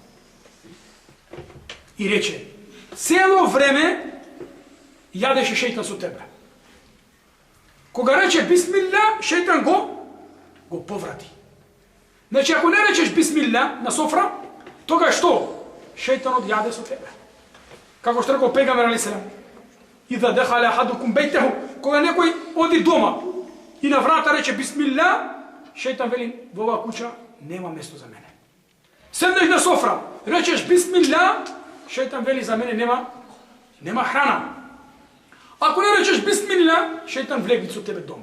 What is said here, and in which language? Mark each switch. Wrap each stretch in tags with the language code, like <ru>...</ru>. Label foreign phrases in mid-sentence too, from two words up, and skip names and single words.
<mk>И рече, цело време јадеше шејтан со тебе. Кога рече бисмилlah, шејтан го поврати. Значи, ако не речеш бисмилlah на софра, тога што? Шејтанот јаде со тебе. Како што рекол пегамбер алейхиссалам,</mk> <ar>"إذا دخل أحدكم بيته",</ar> <mk>кога некој оди дома и на врата рече бисмилlah, шејтан вели, во оваа куќа нема место за мене. Седнеш на софра, речеш бисмилlah, шејтан вели за мене нема храна. Ако не речеш бисмилlah, шејтан влегни со тебе дома.</mk>